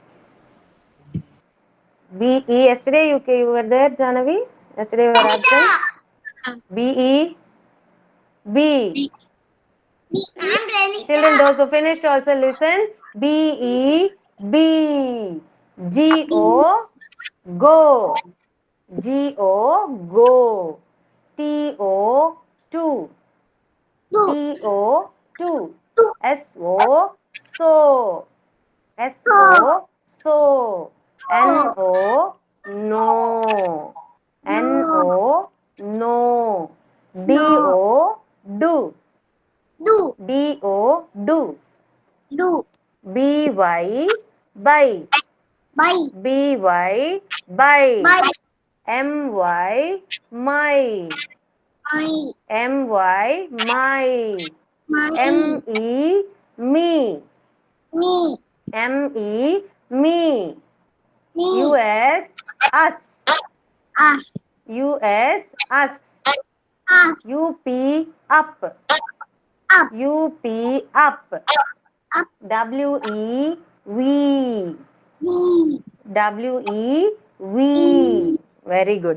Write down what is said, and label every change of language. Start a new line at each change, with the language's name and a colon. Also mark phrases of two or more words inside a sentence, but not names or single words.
English: BE. Yesterday you were there, Janavi? Yesterday you were absent? BE. B. Children, those who finished also listen. BE. B. G-O, go. G-O, go. T-O, two. T-O, two. S-O, so. S-O, so. N-O, no. N-O, no. D-O, do. D-O, do. B-Y, buy. B-Y, buy. M-Y, my. M-Y, my. M-E, me. M-E, me. U-S, us. U-S, us. U-P, up. U-P, up. W-E, we. W-E, we. Very good.